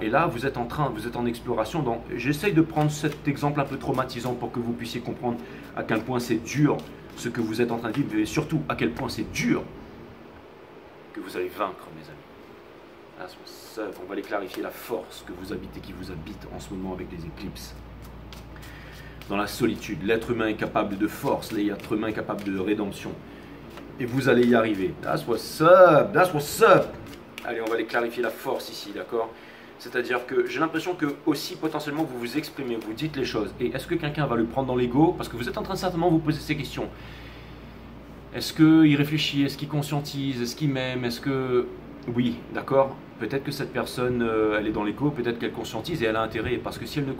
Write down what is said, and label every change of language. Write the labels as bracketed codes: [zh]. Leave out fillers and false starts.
[fr] Et là, vous êtes en exploration. J'essaye de prendre cet exemple un peu traumatisant pour que vous puissiez comprendre à quel point c'est dur ce que vous êtes en train de vivre, et surtout à quel point c'est dur que vous allez vaincre, mes amis. Là, on va aller clarifier la force que vous habitez, qui vous habite en ce moment avec les éclipses. Dans la solitude, l'être humain est capable de force, l'être humain est capable de rédemption. Et vous allez y arriver. [en] That's what's up, that's what's up. [fr] Allez, on va aller clarifier la force ici, d'accord? C'est-à-dire que j'ai l'impression que aussi potentiellement vous vous exprimez, vous dites les choses. Et est-ce que quelqu'un va le prendre dans l'ego? Parce que vous êtes en train de certainement vous poser ces questions. Est-ce qu'il réfléchit? Est-ce qu'il conscientise? Est-ce qu'il m'aime? Est-ce que... Oui, d'accord. Peut-être que cette personne, elle est dans l'ego, peut-être qu'elle conscientise et elle a intérêt. Parce que si elle ne...